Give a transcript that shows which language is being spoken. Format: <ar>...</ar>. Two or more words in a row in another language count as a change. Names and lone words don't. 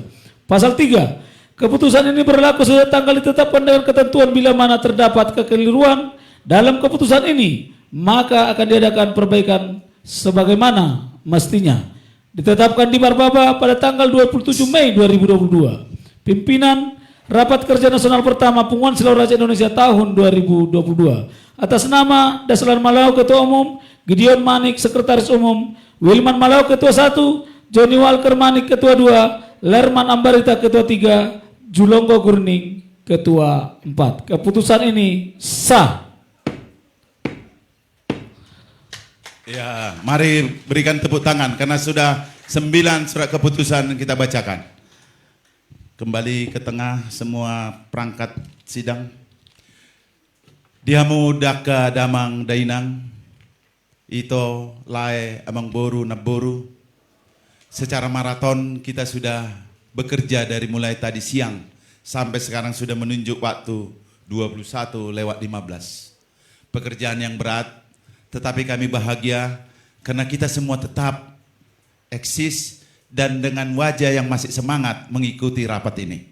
<id>Pasal 3, keputusan ini berlaku sejak tanggal ditetapkan dengan ketentuan bila mana terdapat kekeliruan dalam keputusan ini, maka akan diadakan perbaikan sebagaimana mestinya. Ditetapkan di Barbaba pada tanggal 27 Mei 2022. Pimpinan Rapat Kerja Nasional Pertama Punguan Silau Raja Indonesia tahun 2022 atas nama Daslan Malau Ketua Umum, Gideon Manik Sekretaris Umum, Wilman Malau Ketua 1, Johnny Walker Manik Ketua 2, Lerman Ambarita Ketua 3, Julonggo Gurning Ketua 4. Keputusan ini sah. Ya, mari berikan tepuk tangan karena sudah 9 surat keputusan kita bacakan. Kembali ke tengah semua perangkat sidang.</id> <bbc>Dihamu daka damang dainang, ito lae amang boru naboru.</bbc> <id>Secara maraton kita sudah bekerja dari mulai tadi siang sampai sekarang sudah menunjuk waktu 21:15. Pekerjaan yang berat, tetapi kami bahagia karena kita semua tetap eksis dan dengan wajah yang masih semangat mengikuti rapat ini.</id>